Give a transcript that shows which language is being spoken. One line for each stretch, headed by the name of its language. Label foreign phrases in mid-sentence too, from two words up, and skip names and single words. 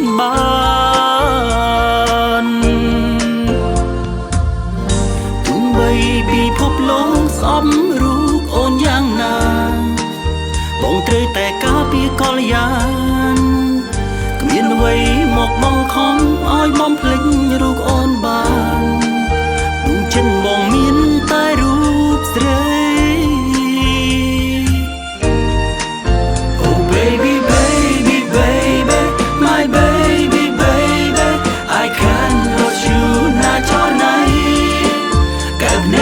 Khmer: បានទោះបីពិភពលោកស្អប់រូបអូនយ៉ាងណាបងត្រូវតែការពារកល្យានគ្មានអ្វីមកបងខំឲ្យបំភ្លេចរូបអូនបានដួងចិត្តបងមានតែរូបស្រី
English: Oh baby baby baby my baby baby I can't lose you
Khmer: ណាចរណៃកែបនៃ